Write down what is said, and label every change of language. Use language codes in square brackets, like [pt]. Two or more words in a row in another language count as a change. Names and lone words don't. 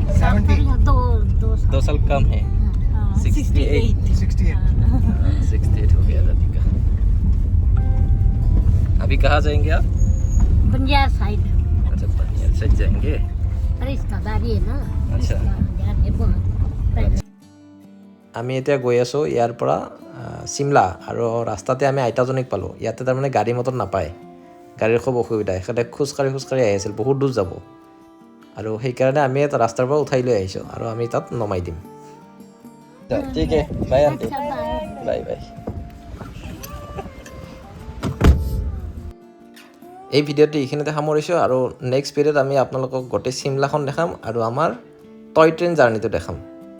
[hi] 70 या 2 साल 2 साल कम है हाँ 68 68 हो गया दादी का अभी कहाँ जाएंगे आप बंजार साइड अच्छा बनिया से जाएंगे रिश्तेदारी है ना अच्छा। रिश्तेदार है बहुत [as] আমি এতিয়া গৈ আছোঁ ইয়াৰ পৰা চিমলা আৰু ৰাস্তাতে আমি আইতাজনীক পালোঁ ইয়াতে তাৰমানে গাড়ী মটৰ নাপায় গাড়ীৰ খুব অসুবিধা এখেতে খোজকাঢ়ি আহি আছিল বহুত দূৰ যাব আৰু সেইকাৰণে আমি এটা ৰাস্তাৰ পৰা উঠাই লৈ আহিছোঁ আৰু আমি তাত নমাই দিম ঠিক আছে বাই আণ্টি [hi] अच्छा बाय [as] বাই বাই এই ভিডিঅ'টো এইখিনিতে সামৰিছোঁ আৰু নেক্সট ভিডিঅ'ত আমি আপোনালোকক গোটেই চিমলাখন দেখাম আৰু আমাৰ [en] toy train journeyটো [as] দেখাম